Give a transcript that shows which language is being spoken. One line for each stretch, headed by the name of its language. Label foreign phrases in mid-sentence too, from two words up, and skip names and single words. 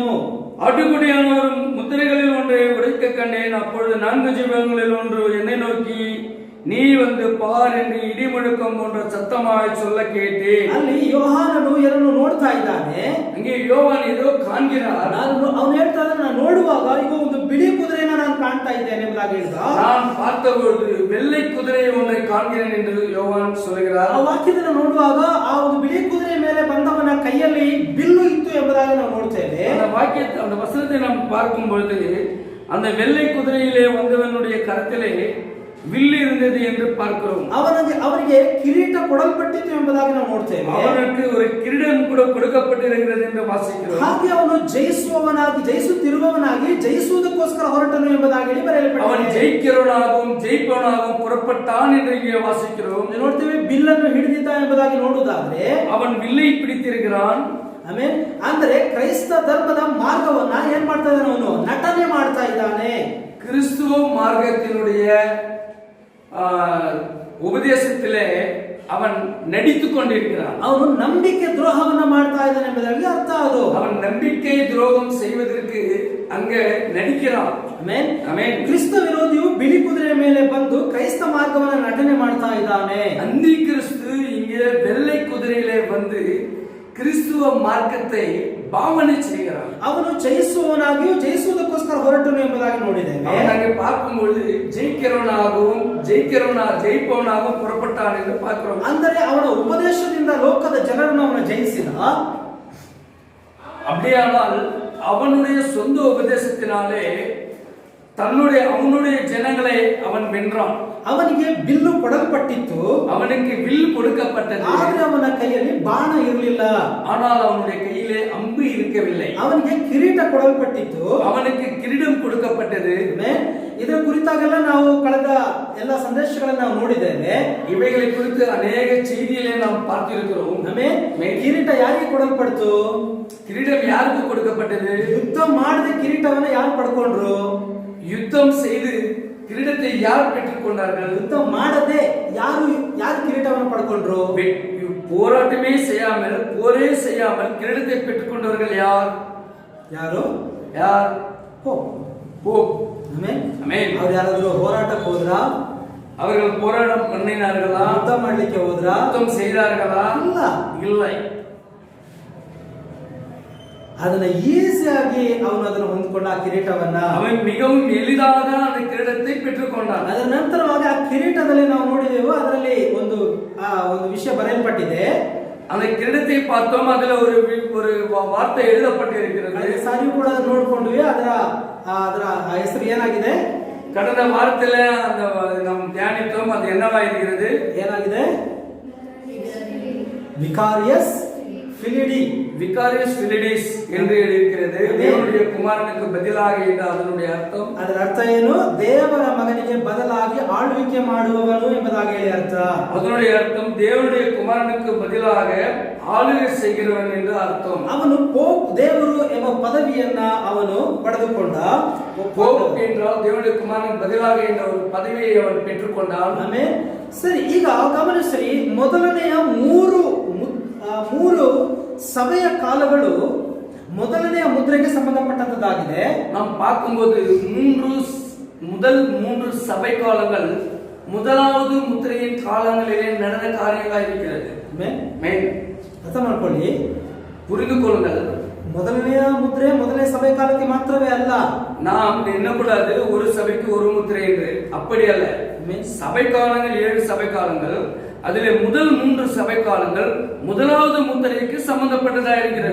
Tamil: ஆட்டுக்குட்டியானவர் முத்திரைகளில் ஒன்றை உடைக்க கண்டேன். அப்பொழுது 4 ஜீவங்களில் ஒன்று என்னை நோக்கி நீ வந்து பார் என்று இடி முழக்கம் போன்ற சத்தமாய் சொல்ல கேட்டேன்.
Kannada: ಅಲ್ಲಿ ಯೋಹಾನನು ಏನನ್ನು ನೋಡ್ತಾ ಇದ್ದಾನೆ.
Tamil: அங்கே யோவான் ஏதோ காண்கிறார்.
Kannada: ಅವನು ಹೇಳ್ತಾ ಇದ್ದಾನೆ, ನಾನು ನೋಡುವಾಗ ಈಗ ಒಂದು ಬಿಳಿ ಕುದುರೆಯನ್ನು ನಾನು ಕಾಣ್ತಾ ಇದ್ದೇನೆ ಎಂಬುದಾಗಿ ಹೇಳಿದ.
Tamil: நான் பார்த்தபொழுது வெள்ளை குதிரை ஒன்றை காண்கிறேன் என்று யோவான் சொல்கிறார்.
Kannada: ಆ ವಾಕ್ಯದಲ್ಲಿ ನೋಡುವಾಗ ಆ ಒಂದು ಬಿಳಿ ಕುದುರೆ ಮೇಲೆ ಬಂದವನ ಕೈಯಲ್ಲಿ ಬಿಲ್ಲು ಇತ್ತು ಎಂಬುದಾಗಿ ನಾವು ನೋಡ್ತೇವೆ.
Tamil: அந்த வசனத்தை நாம் பார்க்கும் பொழுது அந்த வெள்ளை குதிரையிலே வந்தவனுடைய கரத்திலே வில்லு இருந்தது என்று பார்க்கிறோம்.
Kannada: ಅವನಿಗೆ ಕಿರೀಟ ಕೊಡಲ್ಪಟ್ಟಿತ್ತು ಎಂಬುದಾಗಿ ನಾವು ನೋಡ್ತೇವೆ.
Tamil: அவனுக்கு ஒரு கிரீடம் கூட கொடுக்கப்பட்டிருக்கிறது என்று வாசிக்கிறோம்.
Kannada: ಹಾಗೆ ಅವನು ಜಯಿಸುತ್ತಿರುವವನಾಗಿ ಜಯಿಸುವುದಕ್ಕೋಸ್ಕರ ಹೊರಟನು ಎಂಬುದಾಗಿ ಬರೆಯಲ್ಪಟ್ಟಿದೆ.
Tamil: அவன் ஜெயிக்கிறவனாகவும் ஜெயிப்பவனாகவும் புறப்பட்டான் என்று இங்கே வாசிக்கிறோம்.
Kannada: ನೋಡ್ತೇವೆ, ಬಿಲ್ಲನ್ನು ಹಿಡಿದಿದ್ದ ಎಂಬುದಾಗಿ ನೋಡುವುದಾದ್ರೆ
Tamil: அவன் வில்லை பிடித்திருக்கிறான்.
Kannada: ಆಮೇಲೆ ಅಂದ್ರೆ ಕ್ರೈಸ್ತ ಧರ್ಮದ ಮಾರ್ಗವನ್ನ ಏನ್ ಮಾಡ್ತಾ ಇದ್ದಾನೆ, ಅವನು ನಟನೆ ಮಾಡ್ತಾ ಇದ್ದಾನೆ.
Tamil: கிறிஸ்துவ மார்க்கத்தினுடைய உபதேசத்திலே அவன் நடித்துக் கொண்டிருக்கிறான்.
Kannada: ಅವನು ನಂಬಿಕೆ ದ್ರೋಹವನ್ನ ಮಾಡ್ತಾ ಇದ್ದಾನೆ ಎಂಬುದಾಗಿ ಅರ್ಥ. ಅದು
Tamil: அவன் நம்பிக்கை துரோகம் செய்வதற்கு அங்கே நடிக்கிறான்.
Kannada: ಆಮೆನ್. ಆಮೆನ್. ಕ್ರಿಸ್ತ ವಿರೋಧಿಯು ಬಿಳಿ ಕುದುರೆ ಮೇಲೆ ಬಂದು ಕ್ರೈಸ್ತ ಮಾರ್ಗವನ್ನ ನಟನೆ ಮಾಡ್ತಾ ಇದ್ದಾನೆ.
Tamil: அந்தி கிறிஸ்து இங்கே வெள்ளை குதிரையிலே வந்து கிறிஸ்துவ மார்க்கத்தை பாவனை செய்கிறான்.
Kannada: ಅವನು ಜಯಿಸುವವನಾಗಿಯೂ ಜಯಿಸುವುದಕ್ಕೋಸ್ಕರ ಹೊರಟನು ಎಂಬುದಾಗಿ ನೋಡಿದ್ದೇವೆ.
Tamil: அவனாக பார்க்கும்போது ஜெயிக்கிறவனாகவும் ஜெயிப்பவனாகவும் புறப்பட்டான் என்று பார்க்கிறோம்.
Kannada: ಅಂದರೆ ಅವನ ಉಪದೇಶದಿಂದ ಲೋಕದ ಜನರನ್ನು ಅವನು ಜಯಿಸಿದ.
Tamil: அப்படியானால் அவனுடைய சொந்த உபதேசத்தினாலே அவனுடைய ஜனங்களை அவன் வென்றான்.
Kannada: ಅವನಿಗೆ ಬಿಲ್ಲು ಕೊಡಲ್ಪಟ್ಟಿತ್ತು,
Tamil: அவனுக்கு வில் கொடுக்கப்பட்டது.
Kannada: ಆದರೆ ಅವನ ಕೈಯಲ್ಲಿ ಬಾಣ ಇರಲಿಲ್ಲ.
Tamil: ஆனால் அவனுடைய கையிலே அம்பு இருக்கவில்லை.
Kannada: ಅವನಿಗೆ ಕಿರೀಟ ಕೊಡಲ್ಪಟ್ಟಿತ್ತು,
Tamil: அவனுக்கு கிரீடம் கொடுக்கப்பட்டது.
Kannada: ಇದರ ಕುರಿತಾಗೆಲ್ಲ ನಾವು ಕಳೆದ ಎಲ್ಲ ಸಂದೇಶಗಳನ್ನು ನಾವು ನೋಡಿದ್ದೇವೆ.
Tamil: இவைகளை குறித்து ಅನೇಕ செய்திகளை நாம் பார்த்திருக்கிறோம்.
Kannada: ಕಿರೀಟ ಯಾರಿಗೆ ಕೊಡಲ್ಪಡ್ತು?
Tamil: கிரீடம் யாருக்கு கொடுக்கப்பட்டது?
Kannada: ಯುದ್ಧ ಮಾಡದೆ ಕಿರೀಟವನ್ನು ಯಾರು ಪಡ್ಕೊಂಡ್ರು?
Tamil: யுத்தம் செய்து கிரீடத்தை யார் பெற்றுக் கொண்டார்கள்?
Kannada: ಯುದ್ಧ ಮಾಡದೆ ಯಾರು ಕಿರೀಟವನ್ನು ಪಡ್ಕೊಂಡ್ರು?
Tamil: போராட்டமே செய்யாமல் போரே செய்யாமல் கிரீடத்தை பெற்றுக் கொண்டவர்கள் யார்? போப்.
Kannada: ಆಮೆನ್. ಅವರು ಯಾರಾದರೂ ಹೋರಾಟಕ್ಕೆ ಹೋದ್ರಾ?
Tamil: அவர்கள் போராட்டம் பண்ணினார்களா?
Kannada: ಯುದ್ಧ ಮಾಡಲಿಕ್ಕೆ ಹೋದ್ರಾ?
Tamil: யுத்தம் செய்தார்களா? இல்லை.
Kannada: ಅದನ್ನ ಈಸಿಯಾಗಿ ಅವನು ಅದನ್ನು ಹೊಂದಿಕೊಂಡ ಆ ಕಿರೀಟವನ್ನ
Tamil: அவன் மிகவும் எளிதாக அந்த கிரீடத்தை பெற்றுக்கொண்டான்.
Kannada: ಅದರ ನಂತರವಾಗಿ ಆ ಕಿರೀಟದಲ್ಲಿ ನಾವು ನೋಡಿದೆವು, ಅದರಲ್ಲಿ ಒಂದು ವಿಷಯ ಬರೆಯಲ್ಪಟ್ಟಿದೆ.
Tamil: அந்த கிரீடத்தை பார்த்தோம், அதுல ஒரு வார்த்தை எழுதப்பட்டிருக்கிறது.
Kannada: ಸಾರಿಯೂ ಕೂಡ ನೋಡ್ಕೊಂಡ್ವಿ. ಅದರ ಹೆಸರು ಏನಾಗಿದೆ?
Tamil: கடந்த வாரத்துல அந்த நாம் தியானித்தோம். அது என்னவா இருக்கிறது?
Kannada: ಏನಾಗಿದೆ? ವಿಕಾರಿಯಸ್
Tamil: ஃபிலிடிஸ் என்று எழுதியிருக்கிறது. தேவனுடைய குமாரனுக்கு பதிலாக என்ற அதனுடைய அர்த்தம்.
Kannada: ಅದರ ಅರ್ಥ ಏನು? ದೇವರ ಮಗನಿಗೆ ಬದಲಾಗಿ ಆಳ್ವಿಕೆ ಮಾಡುವವನು ಎಂಬುದಾಗಿ ಹೇಳಿ ಅರ್ಥ.
Tamil: அதனுடைய அர்த்தம் தேவனுடைய குமாரனுக்கு பதிலாக ஆளுகை செய்கிறவன் என்று அர்த்தம்.
Kannada: ಅವನು ಪೋಪ್ ದೇವರು ಎಂಬ ಪದವಿಯನ್ನ ಅವನು ಪಡೆದುಕೊಂಡ.
Tamil: போப் என்றால் தேவனுடைய குமாரனுக்கு பதிலாக என்ற ஒரு பதவியை அவன் பெற்றுக்கொண்டான்.
Kannada: ಆಮೇಲೆ ಸರಿ, ಈಗ ಗಮನಿಸಿ, ಮೊದಲನೆಯ ಮೂರು ಸಭೆಯ ಕಾಲಗಳು ಮೊದಲನೆಯ ಮುದ್ರೆಗೆ ಸಂಬಂಧಪಟ್ಟಂತದ್ದಾಗಿದೆ.
Tamil: நாம் பார்க்கும்போது முதல் மூன்று சபை காலங்கள் முதலாவது முத்திரையின் காலங்களிலே நடந்த காரியங்களா இருக்கிறது.
Kannada: ಅರ್ಥ ಮಾಡ್ಕೊಳ್ಳಿ,
Tamil: புரிந்து கொள்ளுங்கள்.
Kannada: ಮೊದಲನೆಯ ಮುದ್ರೆ ಮೊದಲನೇ ಸಭೆ ಕಾಲಕ್ಕೆ ಮಾತ್ರವೇ ಅಲ್ಲ.
Tamil: நாம் எண்ணக்கூடாது ஒரு சபைக்கு ஒரு முத்திரை என்று, அப்படி அல்ல. சபை காலங்கள் 7 சபை காலங்கள், அதிலே முதல் 3 சபை காலங்கள் முதலாவது முத்திரைக்கு சம்பந்தப்பட்டதா இருக்கிறது.